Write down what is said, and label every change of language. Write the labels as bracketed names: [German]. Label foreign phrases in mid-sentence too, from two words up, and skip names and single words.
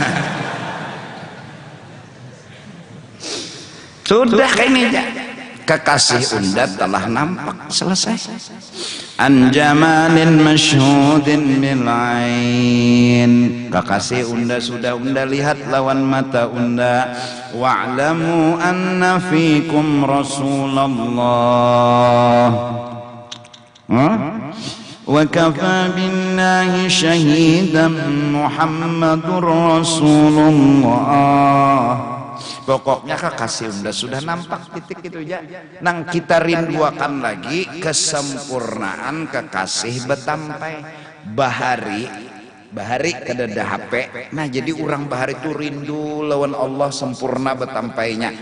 [Banjar] Sudah kayaknya aja. Kekasih unda telah nampak selesai. [Arabic] عن جمال مشهود بالعين. [Banjar] Kekasih unda sudah unda lihat lawan mata unda. [Arabic] واعلموا أن فيكم رسول الله. وكفى بالله شهيدا محمد رسول الله. [Banjar] Pokoknya kekasih unda sudah nampak titik itu ya. Nang kita rinduakan lagi kesempurnaan kekasih betampai. Bahari kedada HP. Nah jadi orang bahari itu rindu lawan Allah sempurna betampainya.